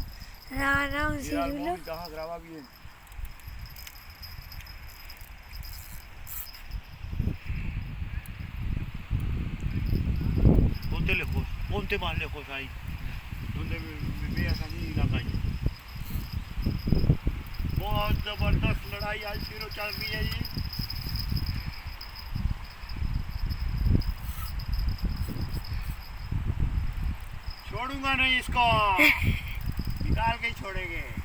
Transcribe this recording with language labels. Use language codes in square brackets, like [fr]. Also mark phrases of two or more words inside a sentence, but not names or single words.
[es] No, no, un Mira el cirulo. móvil, Taja, graba bien. Ponte lejos, ponte más lejos ahí. Donde me veas a mí la caña. [hi] बहुत जबरदस्त लड़ाई आज फिर चल रही है जी। छोड़ूंगा नहीं इसको, निकाल के ही छोड़ेंगे।